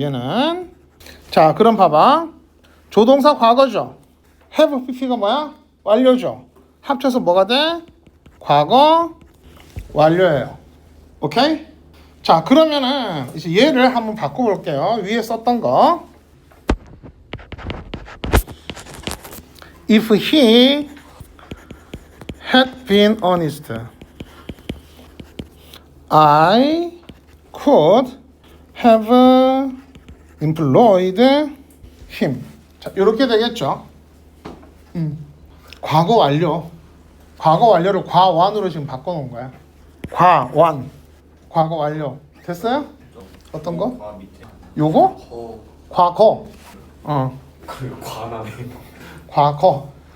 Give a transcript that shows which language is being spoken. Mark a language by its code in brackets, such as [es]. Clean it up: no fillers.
[ko] 얘는. 자, 그럼 봐봐. 조동사 과거죠. have pp가 뭐야? 완료죠. 합쳐서 뭐가 돼? 과거 완료예요. 오케이? 자, 그러면은 이제 얘를 한번 바꿔볼게요. 위에 썼던 거. [en] If he had been honest, I could have employed him. [ko] 자, 이렇게 되겠죠. 과거 완료. 과거 완료를 과완으로 지금 바꿔놓은 거야. 과완. 과거 완료. 됐어요? 어떤 거? 요거? 과거. 과나네. 과거.